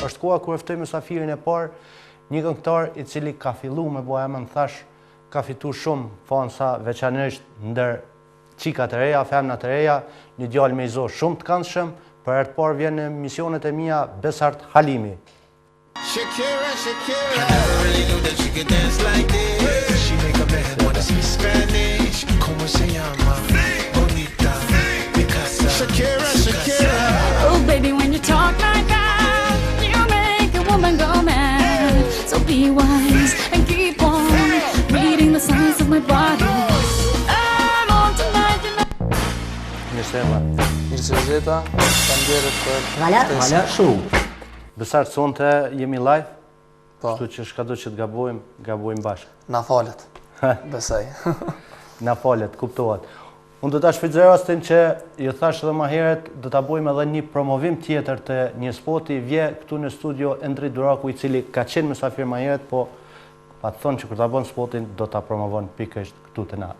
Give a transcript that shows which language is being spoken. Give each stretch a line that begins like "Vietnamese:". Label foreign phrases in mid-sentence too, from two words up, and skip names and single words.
Albanian: reagua kur e ftoj mysafirin e parë, një këngëtar i cili ka fillu me bohemën, thash, ka fitu shumë fansa veçanërisht ndër qikat e reja, femnat e reja, një djalë me izo shumë të këndshëm, për herë të parë vjen në misionet e mia Besart Halimi.
English: Shakira, Shakira, I never really knew that she could dance like this. She make a man wanna speak Spanish.
Spanish: Como se llama? Bonita, Picasa.
English: Shakira, Shakira. Oh baby, when you talk like that, you make a woman go mad. So be wise and keep on reading the signs of my body. I'm on tonight,
Albanian: Mirë se vëzheta, faleminderit për Vala shumë. Besart, sonte jemi live, Po. kështu që shkado që të gabojmë bashkë. na falet. Besoj. Na falet, kuptohet. Unë do ta shfrytëzoj rastin që ju thash edhe më herët, do ta bëjmë edhe një promovim tjetër të një spoti, vje këtu në studio Endrit Duraku, i cili ka qenë mysafir më herët, po pa të thonë që kur ta bën spotin do ta promovon pikërisht këtu te na.